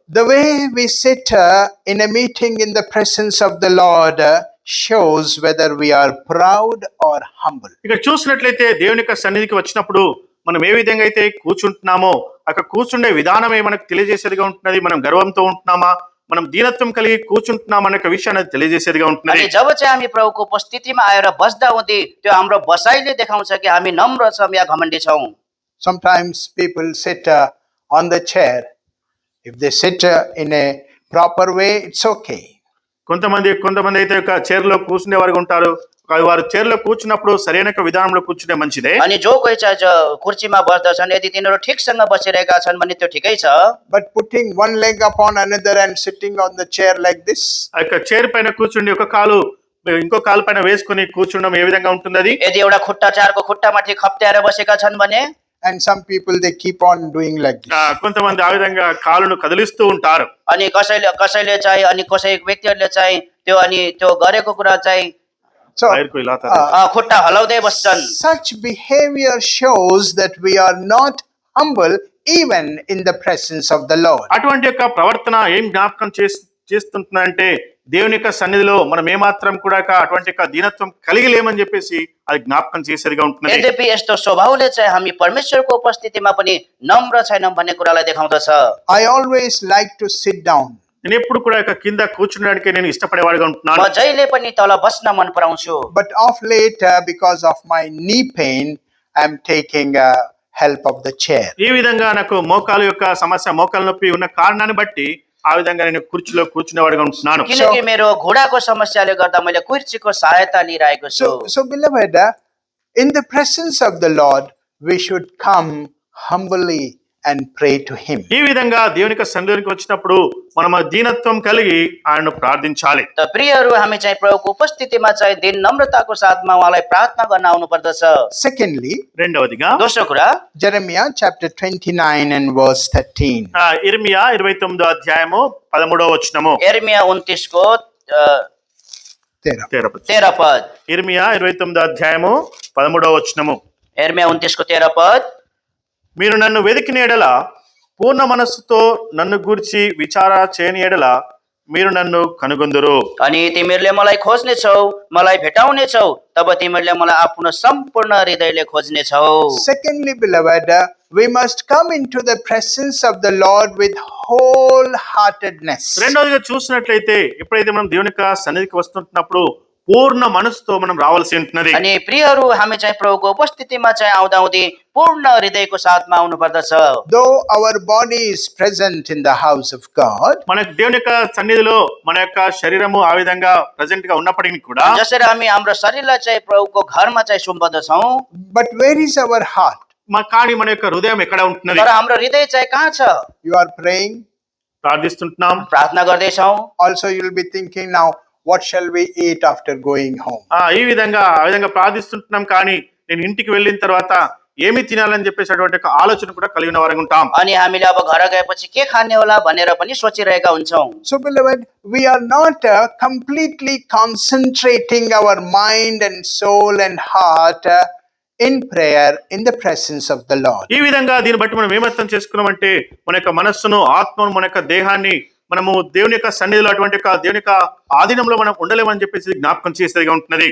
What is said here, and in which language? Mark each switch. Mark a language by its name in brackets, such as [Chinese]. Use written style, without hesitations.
[English] The way we sit in a meeting in the presence of the Lord shows whether we are proud or humble. [Telugu] ఇక్కడ చూసినట్లయితే దేవుని యొక్క సన్నిధికి వచ్చినప్పుడు మనం ఏ విధంగా అయితే కూర్చుంటున్నామో అక్కడ కూర్చుండే విధానమే మనకు తెలియజేసేదిగా ఉంటున్నది. మనం గర్వంతో ఉంటున్నామా, మనం దీనత్వం కలిగి కూర్చుంటున్నాం అనే విషయాన్ని తెలియజేసేదిగా ఉంటున్నది. [Nepali] अनि जब चाहिँ हामी प्रभुको उपस्थितिमा आएर बस्दा हुँदै त्यो हाम्रो बसाइले देखाउँछ कि हामी नम्र छौँ या घमण्डी छौँ। [English] Sometimes people sit on the chair. If they sit in a proper way, it's okay. [Telugu] కొంతమంది అయితే ఒక చైర్ లో కూర్చునే వారు ఉంటారు. వారు చైర్ లో కూర్చున్నప్పుడు సరైన విధానంలో కూర్చునే మంచిదే. [Nepali] अनि जो कोही चाहिँ कुर्सीमा बस्दछन्, यदि तिनीहरू ठिकसँग बसिरहेका छन् भने त्यो ठिकै छ। [English] But putting one leg upon another and sitting on the chair like this, [Telugu] ఆ యొక్క చైర్ పైన కూర్చుండి ఒక కాలు ఇంకో కాలు పైన వేసుకుని కూర్చుండడం ఏ విధంగా ఉంటుంది? అది [Nepali] यदि एउटा खुट्टा चारको खुट्टामाथि खप्ट्याएर बसेका छन् भने, [English] and some people they keep on doing like this. [Telugu] కొంతమంది ఆ విధంగా కాలును కదిలిస్తూ ఉంటారు. [Nepali] अनि कसैले चाहिँ अनि कसै व्यक्तिहरूले चाहिँ त्यो गरेको कुरा चाहिँ [English] So, [Nepali] खुट्टा हलाउँदै बस्छन्। [English] such behavior shows that we are not humble even in the presence of the Lord. [Telugu] అటువంటి యొక్క ప్రవర్తన ఏం జ్ఞాపకం చేస్తుంటుందంటే దేవుని యొక్క సన్నిధిలో మనం ఏమాత్రం కూడా అటువంటి యొక్క దీనత్వం కలిగి లేమని చెప్పేసి అది జ్ఞాపకం చేసేదిగా ఉంటుంది. [Nepali] यद्यपि यस्तो स्वभावले चाहिँ हामी परमेश्वरको उपस्थितिमा पनि नम्र छैनौँ भन्ने कुरालाई देखाउँदछ। [English] I always like to sit down. [Telugu] నేను ఎప్పుడు కూడా కింద కూర్చునడానికి నేను ఇష్టపడేవాడిగా ఉంటున్నాను. [Nepali] म जहिले पनि तल बस्न मन पराउँछु। [English] But of late, because of my knee pain, I am taking help of the chair. [Telugu] ఈ విధంగా నాకు మోకాలు యొక్క సమస్య, మోకాలు నొప్పి ఉన్న కారణాన్ని బట్టి ఆ విధంగా నేను కుర్చీలో కూర్చునేవాడిగా ఉంటున్నాను. [Nepali] किनकि मेरो घुँडाको समस्याले गर्दा मैले कुर्सीको सहायता लिइरहेको छु। [English] So beloved, in the presence of the Lord, we should come humbly and pray to Him. [Telugu] ఈ విధంగా దేవుని యొక్క సన్నిధికి వచ్చినప్పుడు మనం దీనత్వం కలిగి ఆయనను ప్రార్థించాలి. [Nepali] त प्रियहरू, हामी चाहिँ प्रभुको उपस्थितिमा चाहिँ दिन नम्रताको साथमा उहाँलाई प्रार्थना गर्न आउनु पर्दछ। [English] Secondly, [Telugu] రెండవదిగా [Nepali] दोस्रो कुरा, [English] Jeremiah chapter 29 and verse 13. [Telugu] ఇర్మియా 29వ అధ్యాయము 13వ వచనము. [Nepali] यिर्मया 29 को 13 पद। [Telugu] ఇర్మియా 29వ అధ్యాయము 13వ వచనము. [Nepali] यिर्मया 29 को 13 पद। [Telugu] మీరు నన్ను వెతికిన ఎడల, పూర్ణ మనస్సుతో నన్ను గూర్చి విచార చేయని ఎడల మీరు నన్ను కనుగొందురు. [Nepali] अनि तिमीहरूले मलाई खोज्नेछौ, मलाई भेटाउनेछौ, तब तिमीहरूले मलाई आफ्नो सम्पूर्ण हृदयले खोज्नेछौ। [English] Secondly, beloved, we must come into the presence of the Lord with wholeheartedness. [Telugu] రెండవదిగా చూసినట్లయితే ఎప్పుడైతే మనం దేవుని యొక్క సన్నిధికి వస్తున్నప్పుడు పూర్ణ మనసుతో మనం రావాల్సి ఉంటున్నది. [Nepali] अनि प्रियहरू, हामी चाहिँ प्रभुको उपस्थितिमा चाहिँ आउँदाउँदै पूर्ण हृदयको साथमा आउनु पर्दछ। [English] Though our body is present in the house of God, [Telugu] మన దేవుని యొక్క సన్నిధిలో మన యొక్క శరీరము ఆ విధంగా ప్రెజెంట్ గా ఉన్నప్పటికీ కూడా [Nepali] जसरी हामी हाम्रो शरीरलाई चाहिँ प्रभुको घरमा चाहिँ सुम्पदछौँ, [English] but where is our heart? [Telugu] కానీ మన యొక్క హృదయం ఎక్కడ ఉంటున్నది? [Nepali] तर हाम्रो हृदय चाहिँ कहाँ छ? [English] You are praying. [Telugu] ప్రార్థిస్తుంటున్నాం. [Nepali] प्रार्थना गर्दैछौँ। [English] Also, you will be thinking now, what shall we eat after going home? [Telugu] ఆ విధంగా ప్రార్థిస్తుంటున్నాం. కానీ నేను ఇంటికి వెళ్ళిన తర్వాత ఏమి తినాలని చెప్పేసి అటువంటి ఒక ఆలోచన కూడా కలిగిన వారంగా ఉంటాం. [Nepali] अनि हामीले अब घर गएपछि के खाने होला भनेर पनि सोचिरहेका हुन्छौँ। [English] So, beloved, we are not completely concentrating our mind and soul and heart in prayer in the presence of the Lord. [Telugu] ఈ విధంగా దీన్ని బట్టి మనం ఏమర్థం చేసుకున్నామంటే మన యొక్క మనస్సును, ఆత్మను, మన యొక్క దేహాన్ని మనము దేవుని యొక్క సన్నిధిలో అటువంటి యొక్క దేవుని యొక్క ఆధీనంలో మనం ఉండలేమని చెప్పేసి జ్ఞాపకం చేసేదిగా ఉంటున్నది.